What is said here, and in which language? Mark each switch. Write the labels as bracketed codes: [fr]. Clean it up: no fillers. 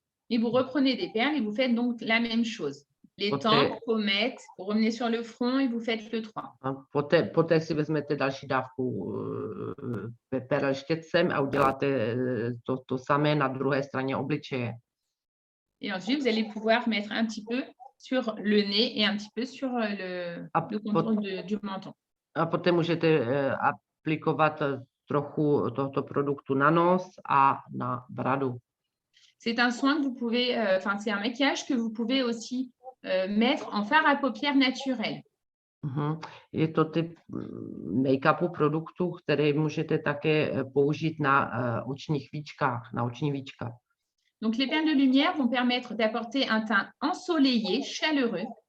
[fr] Et vous reprenez des perles et vous faites donc la même chose. Les tempes, pommettes, vous revenez sur le front et vous faites le 3. [cs] Poté si vezmete další dávku perel štětcem a uděláte to samé na druhé straně obličeje. [fr] Et ensuite, vous allez pouvoir mettre un petit peu sur le nez et un petit peu sur le contour du menton. [cs] A poté můžete aplikovat trochu tohoto produktu na nos a na bradu. [fr] C'est un soin que vous pouvez, c'est un maquillage que vous pouvez aussi mettre en fard à paupières naturel. [cs] Je to typ make-upu produktů, které můžete také použít na očních víčkách, na oční víčka. [fr] Donc les perles de lumière vont permettre d'apporter un teint ensoleillé, chaleureux.